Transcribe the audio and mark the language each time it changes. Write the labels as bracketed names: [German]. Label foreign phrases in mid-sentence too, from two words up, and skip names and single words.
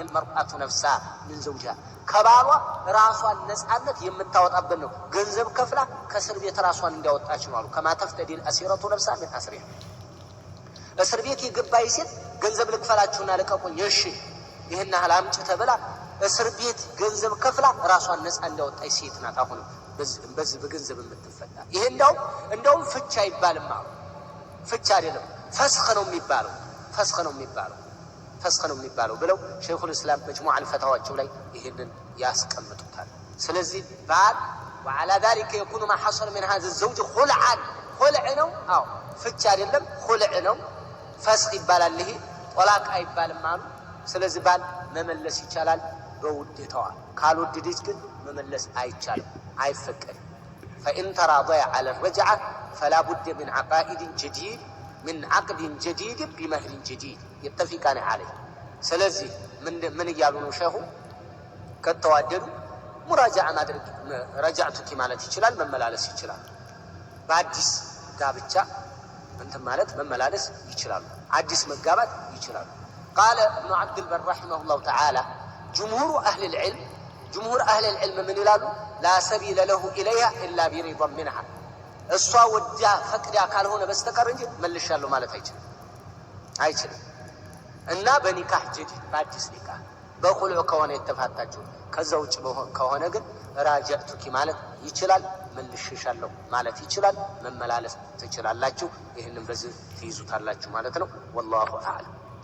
[Arabic] المرأة نفسها من زوجها [Amharic] ከባሏ ራሷን ነፃነት የምታወጣበት ነው። ገንዘብ ከፍላ ከእስር ቤት ራሷን እንዲያወጣች ነው አሉ። [Arabic] كما تفتدي الأسيرة نفسها من آسرها [Amharic] እስር ቤት የገባይ ሴት ገንዘብ ልክፈላችሁና ልቀቁኝ፣ እሺ ይህን ያህል አምጪ ተብላ እስር ቤት ገንዘብ ከፍላ ራሷን ነፃ እንዲያወጣች ሴት ናት። አሁን በዚህ በገንዘብ የምትፈታ ይሄ እንደውም ፍቻ አይባልም አሉ። ፍቻ አይደለም ፈስኽ ነው የሚባለው ብለው ሸይኹል እስላም መጅሙዕ አልፈታዋቸው ላይ ይሄንን ያስቀምጡታል። ስለዚህ ባል [Arabic] وعلى ذلك يكون ما حصل من هذا الزوج خلعا خلع [Amharic] ነው። አዎ ፍቻ አይደለም خلع ነው። ፈስኽ ይባላል። ይሄ ጦላቅ አይባልም አሉ። ስለዚህ ባል መመለስ ይቻላል በውዴታዋ፣ ካልወደደች ግን መመለስ አይቻልም፣ አይፈቀድም። [Arabic] فإن تراضي على الرجعة فلا بد من عقد جديد بمهر جديد يتفقان عليه። [Amharic] ስለዚህ ምን እያሉ ነው ሸኹ? ከተዋደዱ ሙራጃዓ ማድረግ ረጃዕቱኪ ማለት ይችላል፣ መመላለስ ይችላል። በአዲስ ጋብቻ እንትን ማለት መመላለስ ይችላሉ፣ አዲስ መጋባት ይችላሉ። قال [Arabic] ابن عبد البر رحمه الله تعالى جمهور أهل العلم من [Amharic] ይላሉ [Arabic] لا سبيل له إليها إلا برضا منها [Amharic] እሷ ወዲያ ፈቅዳ ካልሆነ በስተቀር እንጂ መልሻለሁ ማለት አይችልም። እና በኒካህ ጀዲድ በአዲስ ኒካህ በኹሉዕ ከሆነ የተፋታችሁ ከዛ ውጭ ከሆነ ግን ራጃዕቱኪ ማለት ይችላል፣ መልሼሻለሁ ማለት ይችላል፣ መመላለስ ትችላላችሁ። ይህንን በዚህ ትይዙታላችሁ ማለት ነው። [Arabic] والله أعلم።